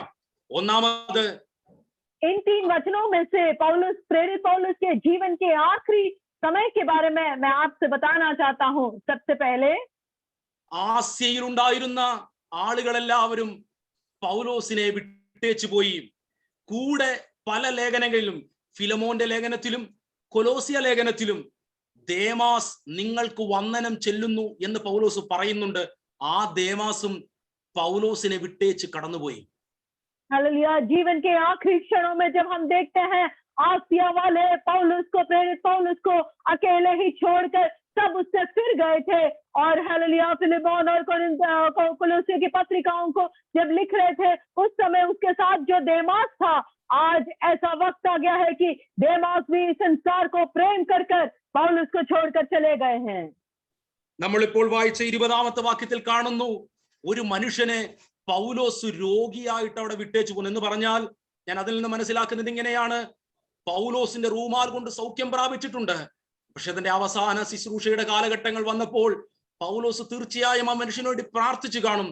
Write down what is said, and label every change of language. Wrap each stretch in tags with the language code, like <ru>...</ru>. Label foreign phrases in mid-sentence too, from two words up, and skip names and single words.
<ml>ഒന്നാമത്,</ml> <hi>इन 3 वचनों में से प्रेरित पौलुस के जीवन के आखिरी समय के बारे में मैं आपसे बताना चाहता हूँ. सबसे पहले</hi> <ml>ആസ്യയിൽ ഉണ്ടായിരുന്ന ആളുകളെല്ലാവരും പൗലോസിനെ വിട്ടേച്ചു പോയി. കൂടെ പല ലേഖനങ്ങളിലും, ഫിലമോന്റെ ലേഖനത്തിലും കൊലോസിയ ലേഖനത്തിലും ദേമാസ് നിങ്ങൾക്ക് വന്ദനം ചെല്ലുന്നു എന്ന് പൗലോസ് പറയുന്നുണ്ട്. ആ ദേമാസും പൗലോസിനെ വിട്ടേച്ച് കടന്നുപോയി.</ml> <hi>हालेलुया. जीवन के आखिरी क्षणों में जब हम देखते हैं आसिया वाले प्रेरित पौलुस को अकेले ही छोड़कर सब उससे फिर गए थे. और हालेलुया, फिलिमोन और कोलोसिया की पत्रिकाओं को जब लिख रहे थे उस समय उसके साथ जो देमास था, आज ऐसा वक्त आ गया है कि देमास भी संसार को प्रेम कर पौलुस को छोड़कर चले गए हैं.</hi> <ml>നമ്മളിപ്പോൾ വായിച്ച 20-ാമത്തെ വാക്യത്തിൽ കാണുന്നു, ഒരു മനുഷ്യനെ പൗലോസ് രോഗിയായിട്ട് അവിടെ വിട്ടേച്ചു പോകുന്നു എന്ന് പറഞ്ഞാൽ ഞാൻ അതിൽ നിന്ന് മനസ്സിലാക്കുന്നത് ഇങ്ങനെയാണ്, പൗലോസിന്റെ റൂമാൽ കൊണ്ട് സൗഖ്യം പ്രാപിച്ചിട്ടുണ്ട്. പക്ഷെ അതിന്റെ അവസാന ശുശ്രൂഷയുടെ കാലഘട്ടങ്ങൾ വന്നപ്പോൾ പൗലോസ് തീർച്ചയായും ആ മനുഷ്യനു വേണ്ടി പ്രാർത്ഥിച്ചു കാണും.</ml>